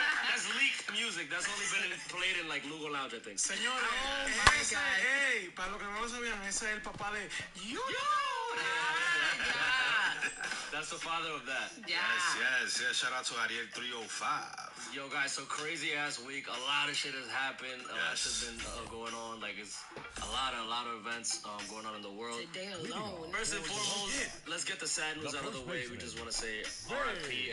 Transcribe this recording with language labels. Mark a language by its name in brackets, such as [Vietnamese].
[English] That's leaked music. That's only been played in like Lugo Lounge, I think. [Spanish] Señores, para los que no lo sabían, ese es el papá de Yo. [English] That's the father of that. Yes. Shout out to Ariel 305. Yo, guys, so crazy ass week. A lot of shit has happened. A lot of shit's been going on. Like it's a lot of events going on in the world. Today alone. First and foremost, let's get the sad news out of the way. We just want to say R.I.P.